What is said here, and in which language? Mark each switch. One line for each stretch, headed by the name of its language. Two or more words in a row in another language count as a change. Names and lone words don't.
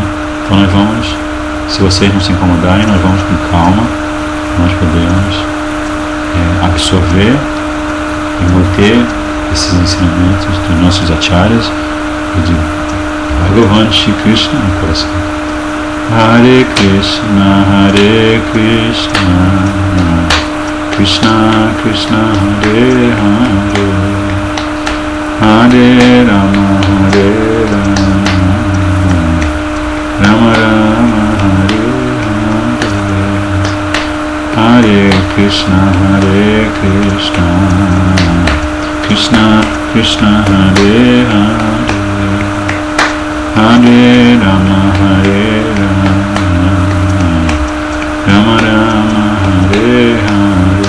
Portuguese: Então nós vamos, se vocês não se incomodarem, nós vamos com calma, nós podemos absorver e manter esses ensinamentos dos nossos acharyas e de Bhagavan Shri Krishna no coração.
Sanskrit: Hare Krishna, Krishna Krishna, Hare Hare, Hare Rama, Rama Rama, Hare Krishna, Krishna Krishna, Hare Hare, Hare Rama, Rama Rama, Hare Hare.